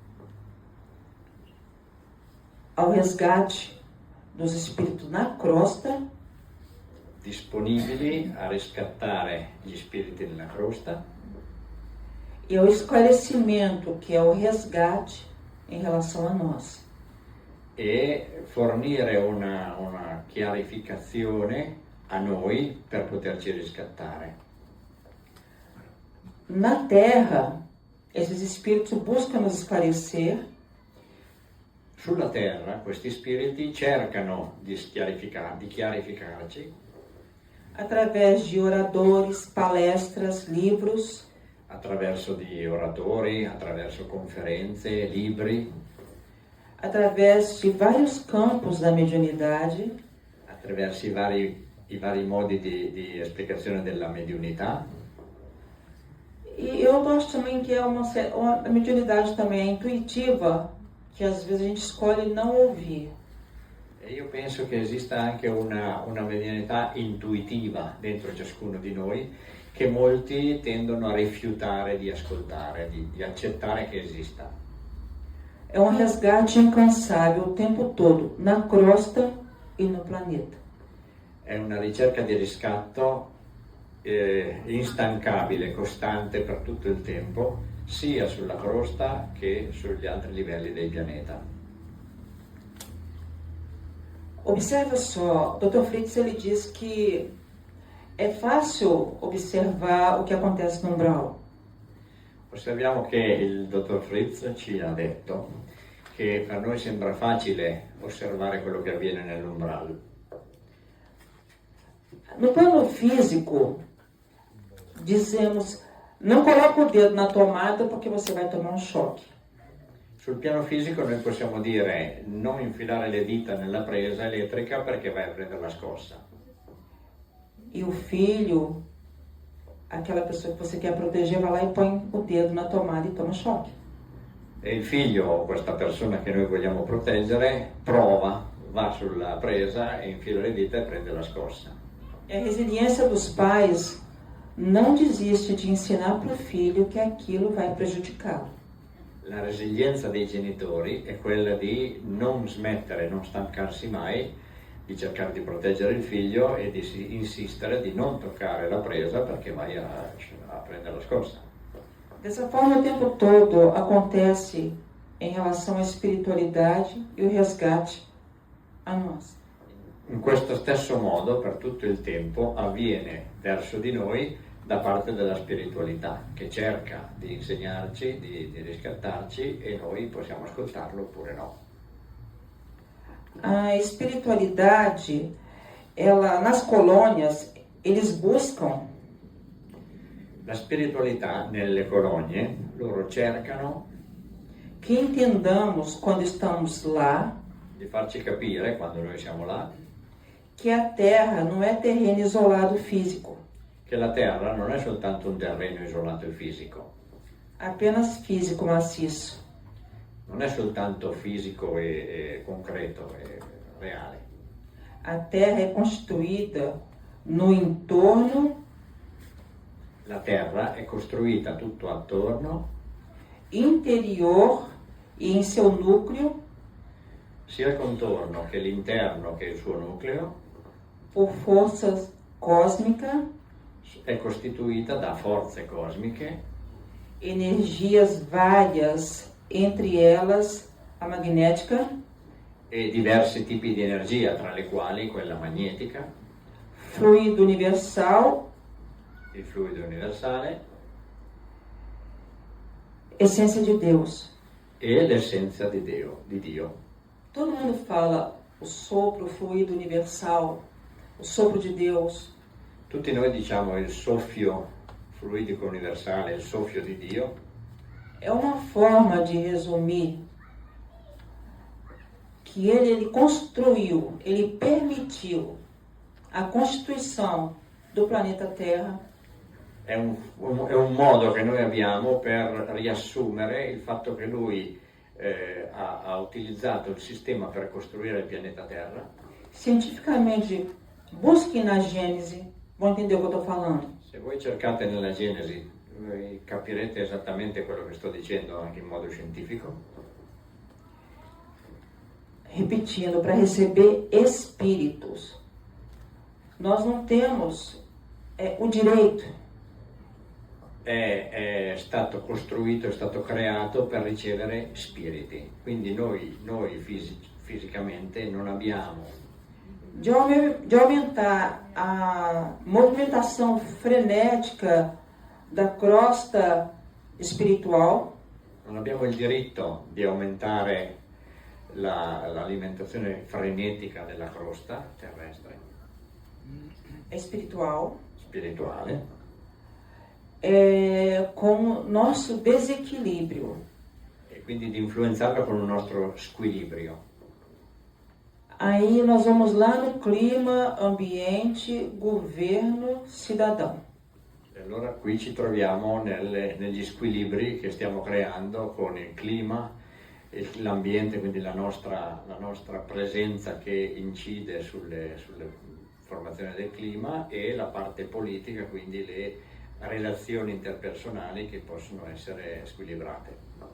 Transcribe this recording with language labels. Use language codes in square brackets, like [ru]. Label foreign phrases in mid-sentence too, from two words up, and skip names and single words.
[pt] ao resgate dos espíritos na crosta [it] disponibili a riscattare gli spiriti nella crosta [pt] e ao esclarecimento, que é o resgate em relação a nós. [it] e fornire una chiarificazione a noi per poterci riscattare. [pt] Na Terra, esses espíritos buscam nos esclarecer [it] Sulla terra questi spiriti cercano di chiarificarci [pt] através de oradores, palestras, livros, [it] attraverso di oratori, attraverso conferenze, libri, [pt] através de vários campos da mediunidade, [it] attraverso i vari modi di esplicazione della mediunità. [pt] E eu gosto também que a mediunidade também é intuitiva, que às vezes a gente escolhe não ouvir. [it] E io penso che esista anche una mediunità intuitiva dentro ciascuno di noi, che molti tendono a rifiutare di ascoltare, di accettare che esista. [pt] É um resgate incansável o tempo todo, na crosta e no planeta. [it] È una ricerca di riscatto instancabile, costante per tutto il tempo, sia sulla crosta che sugli altri livelli del pianeta. [pt] Observa só, Dr. Fritz ele diz que é fácil observar o que acontece no umbral. [it] Osserviamo che il dottor Fritz ci ha detto che per noi sembra facile osservare quello che avviene nell'umbral. [pt] No plano físico, dizemos, não coloca o dedo na tomada porque você vai tomar um choque. [it] Sul piano fisico noi possiamo dire non infilare le dita nella presa elettrica perché vai a prendere la scossa. [pt] E o filho, aquela pessoa que você quer proteger, vai lá e põe o dedo na tomada e toma choque. [it] E il figlio, questa persona che noi vogliamo proteggere, prova, va sulla presa e infila le dita e prende la scossa. [pt] E a resiliência dos pais não desiste de ensinar para o filho que aquilo vai prejudicá-lo. [it] La resilienza dei genitori è quella di non smettere, non stancarsi mai, di cercare di proteggere il figlio e di insistere di non toccare la presa perché vai a prendere la scossa. [pt] Dessa forma, o tempo todo acontece em relação à espiritualidade e o resgate a nós. [it] In questo stesso modo, per tutto il tempo, avviene verso di noi da parte della spiritualità, che cerca di insegnarci, di riscattarci e noi possiamo ascoltarlo oppure no. [pt] A espiritualidade, ela, nas colônias, eles buscam [it] La spiritualità nelle colonie, loro cercano [pt] que entendamos quando estamos lá [it] di farci capire, quando noi siamo là, [pt] que a Terra não é terreno isolado físico, [it] che la Terra non è soltanto un terreno isolato e fisico, [pt] apenas físico maciço. [it] non è soltanto fisico e concreto e reale. [pt] A Terra é constituída no entorno, [it] La Terra è costruita tutto attorno, [pt] interior e em seu núcleo [it] sia il contorno che l'interno che il suo nucleo, [pt] por forças cósmicas, [it] è costituita da forze cosmiche, [pt] energias várias, entre elas a magnética, [it] e diversi tipi di energia, tra le quali quella magnetica, [pt] fluido universal, [it] il fluido universale [pt] essência de Deus. [it] e l'essenza di Dio. [pt] Todo mundo fala o sopro, o fluido universal, o sopro de Deus. [it] Tutti noi diciamo il soffio fluidico universale, il soffio di Dio, [pt] é uma forma de resumir que ele construiu, ele permitiu a constituição do planeta Terra [it] è un modo che noi abbiamo per riassumere il fatto che lui ha utilizzato il sistema per costruire il pianeta Terra. [pt] cientificamente. Busquem na Gênese, vão entender o que eu estou falando. [it] Se voi cercate nella Genesi, voi capirete esattamente quello che sto dicendo anche in modo scientifico. [pt] Repetindo, para receber espíritos. Nós não temos o direito. [it] È stato costruito, è stato creato per ricevere spiriti. Quindi noi fisicamente non abbiamo [pt] De aumentar a movimentação frenética da crosta espiritual, [it] non abbiamo il diritto di aumentare l'alimentazione frenetica della crosta terrestre, [pt] espiritual, [it] spirituale, [pt] com nosso desequilíbrio. [it] e quindi di influenzarla con un nostro squilibrio. [pt] Aí nós vamos lá no clima, ambiente, governo, cidadão. [it] E allora qui ci troviamo negli squilibri che stiamo creando con il clima, l'ambiente, quindi la nostra presenza che incide sulle formazioni del clima, e la parte politica, quindi le relazioni interpersonali che possono essere squilibrate.